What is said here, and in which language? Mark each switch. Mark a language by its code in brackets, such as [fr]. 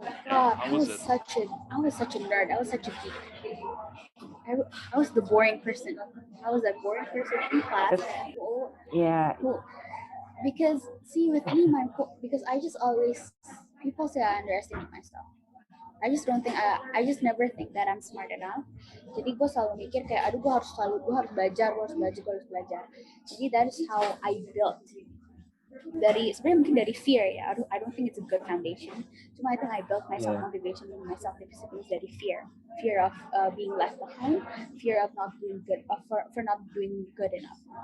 [en] I was such a nerd. I was such a geek. I was the boring person. I was that boring person in class. Yeah. Because see with me, because I just always people say I underestimate myself. I just don't think I just never think that I'm smart enough. [id] Jadi gue selalu mikir kayak aduh gue harus belajar, gue harus belajar. [en] Jadi that is how I built [id] dari sebenarnya mungkin dari [en] fear ya. I don't think it's a good foundation. Cuma I think I built my self Yeah. motivation and my self discipline dari fear of being left behind, fear of not doing good, for not doing good enough.